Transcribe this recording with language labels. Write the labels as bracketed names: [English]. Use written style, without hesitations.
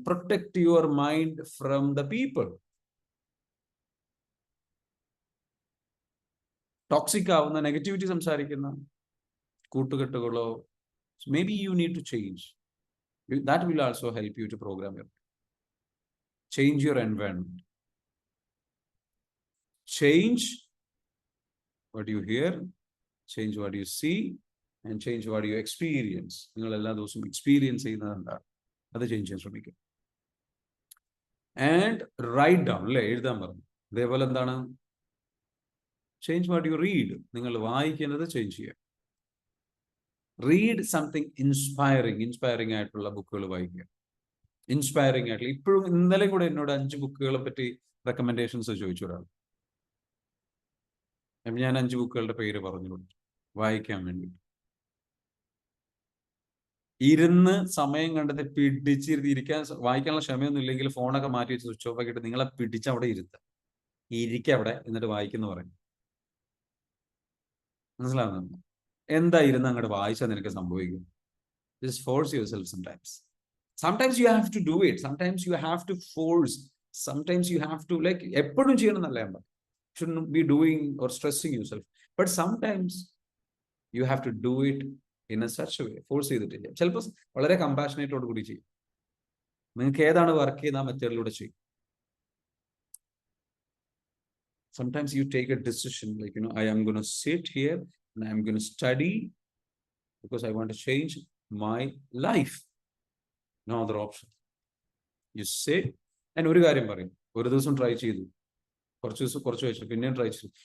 [English] Protect your mind from the people. [Malayalam] Toxic ആവുന്ന, negativity സംസാരിക്കുന്ന കൂട്ടുകെട്ടുകളോ, [English] May be you need to change. That will also help you to program your. Change your environment. Change what you hear, change what you see, and change what you experience. [Malayalam] നിങ്ങൾ എല്ലാ ദിവസവും experience ചെയ്യുന്നത് എന്താണ്, അത് change ചെയ്യാൻ ശ്രമിക്കും. [English] and right down, [Malayalam] അല്ലേ, എഴുതാൻ പറഞ്ഞു. അതേപോലെ എന്താണ്, [English] Change what you read. [Malayalam] നിങ്ങൾ വായിക്കുന്നത് ചേഞ്ച് ചെയ്യുക. [English] read something [Malayalam] ഇൻസ്പയറിംഗ് ആയിട്ടുള്ള ബുക്കുകൾ വായിക്കുക. ഇൻസ്പയറിംഗ് ആയിട്ടുള്ള, ഇപ്പോഴും ഇന്നലെയും കൂടെ എന്നോട് 5 ബുക്കുകളെ പറ്റി റെക്കമെൻഡേഷൻസ് ചോദിച്ചു ഒരാൾ. ഞാൻ 5 ബുക്കുകളുടെ പേര് പറഞ്ഞു കൊടുത്തു വായിക്കാൻ വേണ്ടി. ഇരുന്ന് സമയം കണ്ടെത്തി പിടിച്ചിരുത്തിയിരിക്കാൻ, വായിക്കാനുള്ള ക്ഷമയൊന്നും ഇല്ലെങ്കിൽ ഫോണൊക്കെ മാറ്റി വെച്ച് സ്വിച്ച് ഓഫ് ആക്കിയിട്ട് നിങ്ങളെ പിടിച്ച് അവിടെ ഇരിക്കുക അവിടെ, എന്നിട്ട് വായിക്കുന്നു പറയും. മനസ്സിലാവുന്നുണ്ട്? എന്താ ഇരുന്ന് അങ്ങോട്ട് വായിച്ചാൽ നിനക്ക് സംഭവിക്കും? [English] Just force yourself sometimes. Sometimes you have to do it. Sometimes you have to force. Sometimes you have to, like, [Malayalam] എപ്പോഴും ചെയ്യണം എന്നല്ല ഞാൻ. [English] Shouldn't be doing or stressing yourself. But sometimes you have to do it in a such a way. [Malayalam] Force ചെയ്തിട്ട് ചെയ്യാം. ചിലപ്പോൾ വളരെ കമ്പാഷനേറ്റോട് കൂടി ചെയ്യും. നിങ്ങൾക്ക് ഏതാണ് വർക്ക് ചെയ്യുന്ന ആ മെത്തേഡിലൂടെ ചെയ്യും. [English] Sometimes you take a decision like, I am going to sit here and I am going to study because I want to change my life. No other option. You sit and [Malayalam] ഒരു കാര്യം പറയും, ഒരു ദിവസം try ചെയ്തു, കുറച്ച് വെച്ചു, പിന്നെയും try ചെയ്തു.